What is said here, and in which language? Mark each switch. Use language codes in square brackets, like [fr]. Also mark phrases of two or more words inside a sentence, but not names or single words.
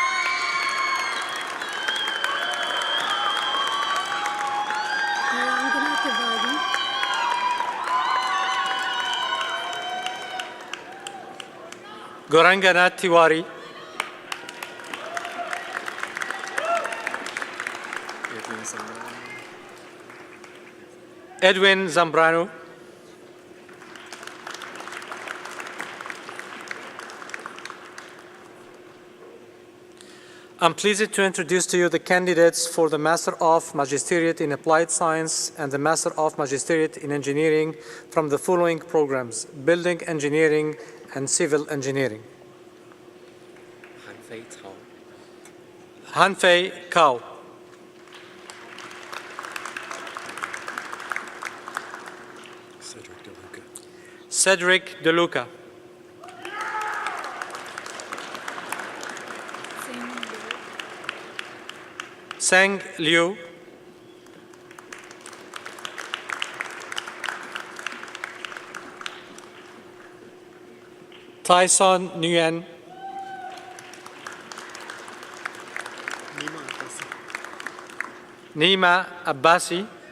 [en] Gorangana Tiwari. Edwin Zambrano. I'm pleased to introduce to you the candidates for the Master of Magisteriate in Applied Science and the Master of Magisteriate in Engineering from the following programs: Building Engineering and Civil Engineering. Hanfei Kao. Cedric DeLuca. Seng Liu. Tyson Nguyen. Nima Abbasi.